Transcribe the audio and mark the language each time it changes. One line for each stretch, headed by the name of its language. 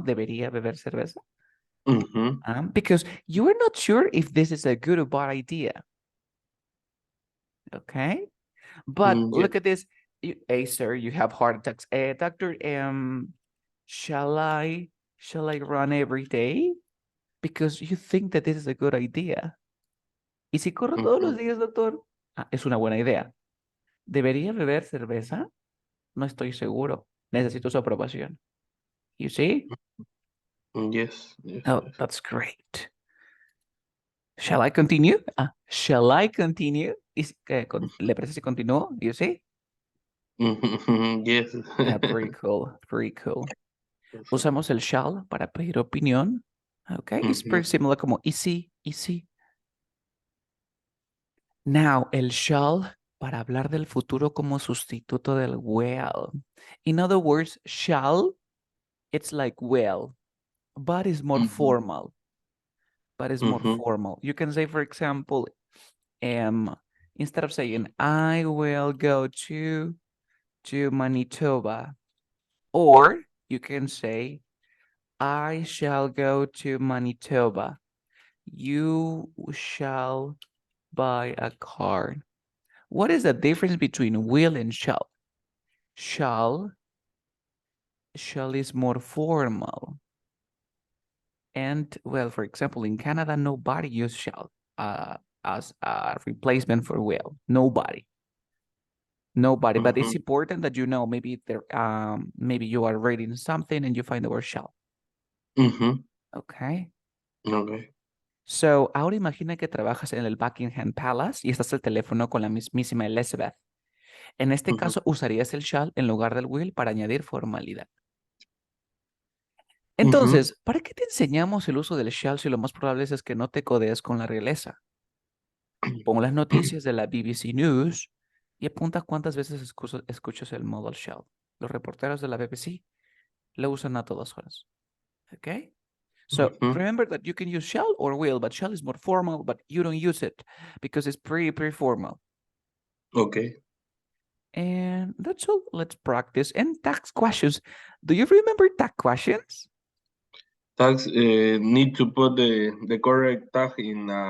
Spanish: ¿Debería beber cerveza?
English: Because you are not sure if this is a good or bad idea. Okay? But look at this. Hey, sir, you have heart attacks. Doctor, shall I run every day? Because you think that this is a good idea.
Spanish: ¿Y si corro todos los días, doctor? Es una buena idea. ¿Debería beber cerveza? No estoy seguro. Necesito su aprobación.
English: You see? Yes. Oh, that's great. Shall I continue? Shall I continue?
Spanish: ¿Le parece si continúo?
English: You see? Yes. Very cool. Very cool.
Spanish: Usamos el shall para pedir opinión.
English: Okay, it's pretty similar
Spanish: como y sí, y sí. Now, el shall para hablar del futuro como sustituto del will.
English: In other words, shall, it's like will, but it's more formal. But it's more formal. You can say, for example, instead of saying, I will go to Manitoba, or you can say, I shall go to Manitoba. You shall buy a car. What is the difference between will and shall? Shall is more formal. And, well, for example, in Canada, nobody uses shall as a replacement for will. Nobody. But it's important that you know, maybe there, maybe you are reading something and you find the word shall. Okay. Okay.
Spanish: So, ahora imagina que trabajas en el Buckingham Palace y estás al teléfono con la mismísima Elizabeth. En este caso, usarías el shall en lugar del will para añadir formalidad. Entonces, ¿para qué te enseñamos el uso del shall si lo más probable es que no te codees con la realeza? Pon las noticias de la BBC News y apunta cuántas veces escuchas el modal shall. Los reporteros de la BBC lo usan a todas horas.
English: Okay? So remember that you can use shall or will, but shall is more formal, but you don't use it because it's pretty formal. Okay. And that's all. Let's practice. And tax questions. Do you remember tax questions? Tags need to put the correct tag in